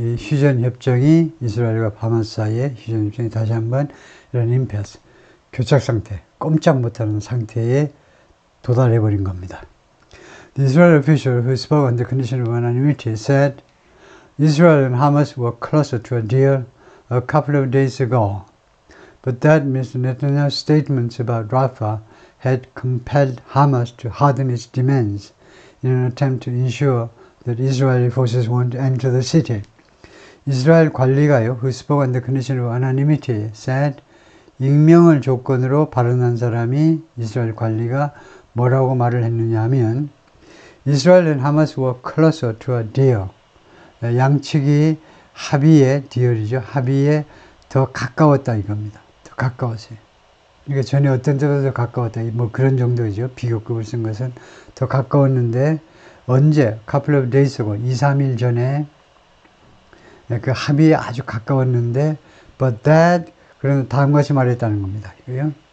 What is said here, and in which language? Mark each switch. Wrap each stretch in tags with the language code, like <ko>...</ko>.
<ko>이 휴전협정이 이스라엘과 하마스 사이의 휴전협정이 다시 한번 이런 임패스, 교착 상태, 꼼짝 못하는 상태에 도달해버린 겁니다.</ko> <en>The Israeli official who spoke on the condition of anonymity said Israel and Hamas were closer to a deal a couple of days ago, but that Mr. Netanyahu's statements about Rafah had compelled Hamas to harden its demands in an attempt to ensure that Israeli forces won't enter the city.</en> <ko>이스라엘 관리가요,</ko> <en>who spoke on the condition of anonymity, said,</en> <ko>익명을 조건으로 발언한 사람이 이스라엘 관리가 뭐라고 말을 했느냐 하면,</ko> <en>Israel and Hamas were closer to a deal.</en> <ko>양측이 합의의 deal이죠. 합의에 더 가까웠다 이겁니다. 더 가까웠어요. 그러니까 전에 어떤 때보다 더 가까웠다. 뭐 그런 정도죠. 비교급을 쓴 것은 더 가까웠는데 언제?</ko> <en>couple of days ago,</en> <ko>2, 3일 전에 그 합의에 아주 가까웠는데</ko> <en>but that,</en> <ko>그러면 다음같이 말했다는 겁니다. 이거요.</ko>